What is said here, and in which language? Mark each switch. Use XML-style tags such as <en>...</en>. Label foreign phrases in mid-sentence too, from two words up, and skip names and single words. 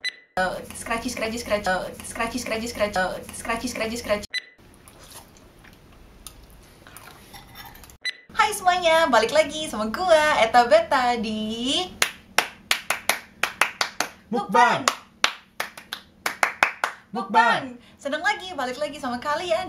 <en>Scratchy, scratchy, scratch, scratchy, scratchy, scratch, scratchy, scratchy, scratch.</en> <id>Hai semuanya, balik lagi sama gua Eta Beta di Mukbang. Seneng lagi, balik lagi sama kalian.</id>